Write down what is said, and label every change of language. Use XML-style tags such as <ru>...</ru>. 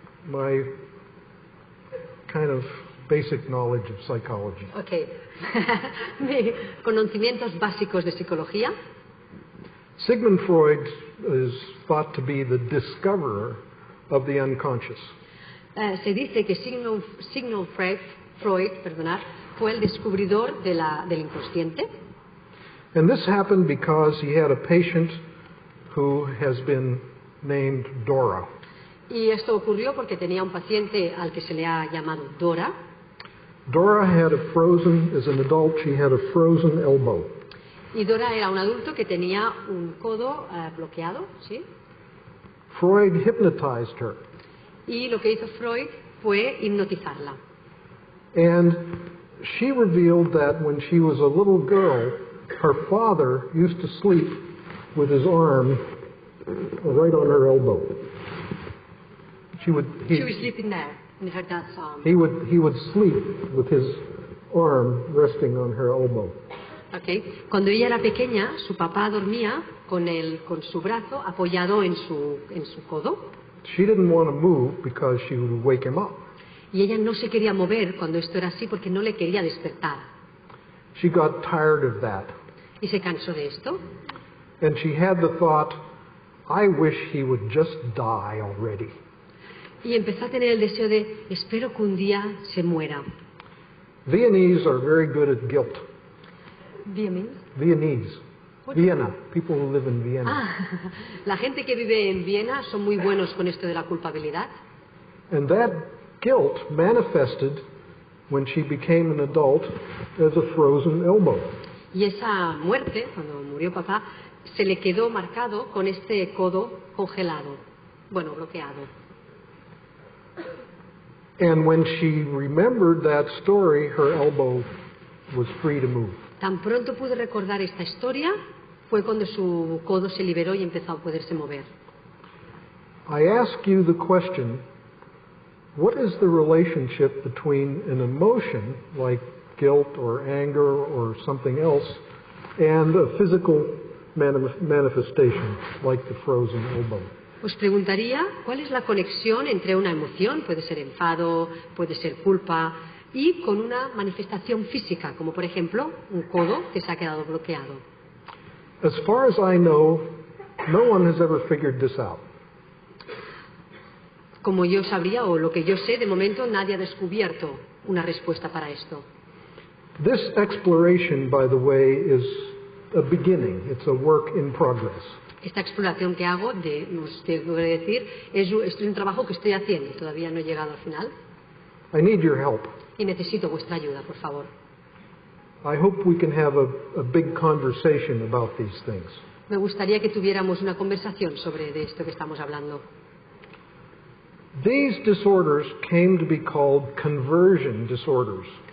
<en>My kind of basic knowledge of psychology. Okay.</en> <es>Mis conocimientos básicos de psicología.</es> <en>Sigmund Freud is thought to be the discoverer of the unconscious.</en> <es>Se dice que Sigmund Freud, fue el descubridor del inconsciente.</es> <en>And this happened because he had a patient who has been named Dora.</en> <es>Y esto ocurrió porque tenía un paciente al que se le ha llamado Dora.</es> <en>Dora had as an adult, she had a frozen elbow.</en> <es>Y Dora era un adulto que tenía un codo bloqueado, ¿sí?</es> <en>Freud hypnotized her.</en> <es>Y lo que hizo Freud fue hipnotizarla.</es> <en>And she revealed that when she was a little girl, her father used to sleep with his arm right on her elbow. She was sleeping there in her dad's arm. He would sleep with his arm resting on her elbow. Okay.</en> <es>Cuando ella era pequeña, su papá dormía con su brazo apoyado en su codo.</es> <en>She didn't want to move because she would wake him up.</en> <es>Y ella no se quería mover cuando esto era así porque no le quería despertar.</es> <en>She got tired of that.</en> <es>Y se cansó de esto.</es> <en>And she had the thought, I wish he would just die already.</en> <es>Y empezó a tener el deseo de, espero que un día se muera.</es> <en>Viennese are very good at guilt. Viennese. Vienna. People who live in Vienna.</en> <es>Ah, la gente que vive en Viena son muy buenos con esto de la culpabilidad.</es> <en>And that guilt manifested when she became an adult as a frozen elbow.</en> <es>Y esa muerte, cuando murió papá, se le quedó marcado con este codo congelado, bueno, bloqueado.</es> <en>And when she remembered that story, her elbow was free to move.</en> <es>Tan pronto pudo recordar esta historia, fue cuando su codo se liberó y empezó a poderse mover.</es> <en>I ask you the question, what is the relationship between an emotion like guilt or anger or something else and a physical manifestation like the frozen elbow?</en> <es>Os preguntaría cuál es la conexión entre una emoción, puede ser enfado, puede ser culpa, y con una manifestación física, como por ejemplo un codo que se ha quedado bloqueado.</es> <en>As far as I know, no one has ever figured this out.</en> <es>Como yo sabría, o lo que yo sé, de momento nadie ha descubierto una respuesta para esto.</es> <en>This exploration, by the way, is a beginning. It's a work in progress.</en> <es>Esta exploración que hago, os tengo que decir, es un trabajo que estoy haciendo. Todavía no he llegado al final.</es> <en>I need your help.</en> <es>Y necesito vuestra ayuda, por favor.</es> <en>I hope we can have a big conversation about these things.</en> <es>Me gustaría que tuviéramos una conversación sobre de esto que estamos hablando.</es> <en>These disorders came to be called conversion disorders.</en>